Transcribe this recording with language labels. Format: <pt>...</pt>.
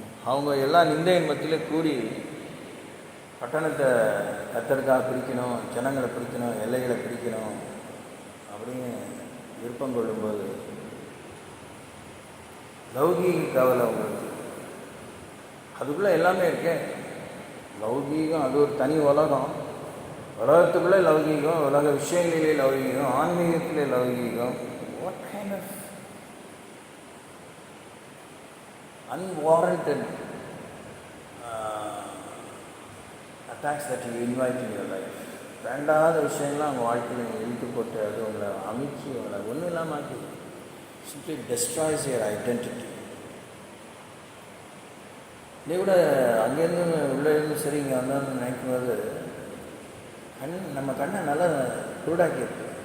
<ta>அவங்க எல்லா நிந்தையின் மத்தியில் கூடி பட்டணத்தை கத்தருக்காக பிரிக்கணும், ஜனங்களை பிரிக்கணும், எல்லைகளை பிரிக்கணும் அப்படின்னு விருப்பம் கொள்ளும்போது லௌகீக கவலை அவங்களுக்கு. அதுக்குள்ளே எல்லாமே இருக்கேன். லௌகீகம் அது ஒரு தனி உலகம். உலகத்துக்குள்ளே லௌகீகம், உலக விஷயங்களிலே லௌகீகம், ஆன்மீகத்திலே லௌகீகம்.</ta> <en>What kind of unwarranted attacks that you invite in your life.</en> <ta>வேண்டாத விஷயங்கள்லாம் அவங்க வாழ்க்கையில் நீங்கள் இழுத்து போட்டு அது உங்களை அமைச்சு உங்களை ஒன்றும் இல்லாமல் ஆக்கி</ta> <en>simply destroys your identity.</en> <ta>நீ கூட அங்கேருந்து உள்ளே இருந்து சரி இங்கே வந்தான்னு நினைக்கும்போது நம்ம கண்ணை நல்லா குருடாக்கியிருக்கு.</ta>